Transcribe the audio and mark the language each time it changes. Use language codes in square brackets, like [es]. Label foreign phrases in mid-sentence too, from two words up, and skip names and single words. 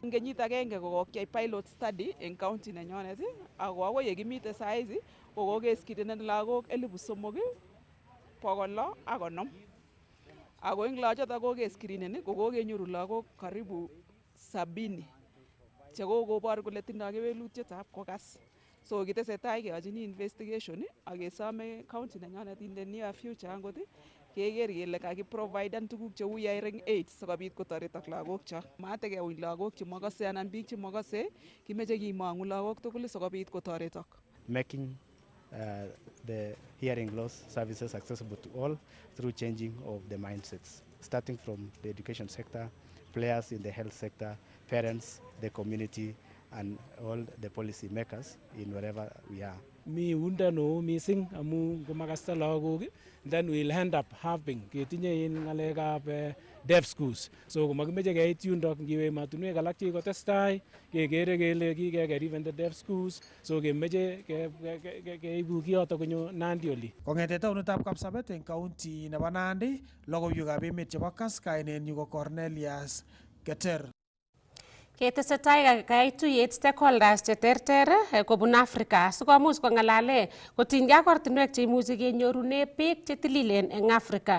[kln] Eng kenyit agenge kokokyai [en] pilot study [kln] eng county nenyonet ako akoi yekimite saizi kokokeskirinen lagok 3,650 ako eng lachotok kokeskirinen kokokenyoru lagok karibu 70 chekokobor kole tindoi kewelutietab kokas. So kitesetai keyochini investigation ak kesome county nenyonet [en] in the near future [kln] angot keker kele kakiproviden tuguk cheu [en] hearing aids [kln] sikobit kotoretok lagokcho. Matekeuny lagok chemakase anan biik chemakase, kimeche kimong'u lagok tugul sikobit kotoretok. [en] Making the hearing loss services accessible to all through changing of the mindsets, starting from the education sector, players in the health sector, parents, the community, and all the policy makers in wherever we are. [kln] Mi unda no missing amu kumakasta lagok, [en] then we'll end up having [kln] ketinye in ngalekab [en] deaf schools. [kln] So kumakimeche keit yundo ngiwe ematunwek alak chekikotestai kekere kele kikeker [en] even the deaf schools. [kln] So kemeche keibu kiyoto konyo Nandi oli. Kong'ete taonitab Kapsabet eng county nebo Nandi, logoiywekab emet chebo KASS kainenyu ko Cornelius Keter. Ketesetai kaituyet stakeholders cheterter kobun Afrika sikomuch kong'alale kotinygei ak ortinwek cheimuchi kenyorune beek chetililen eng Afrika.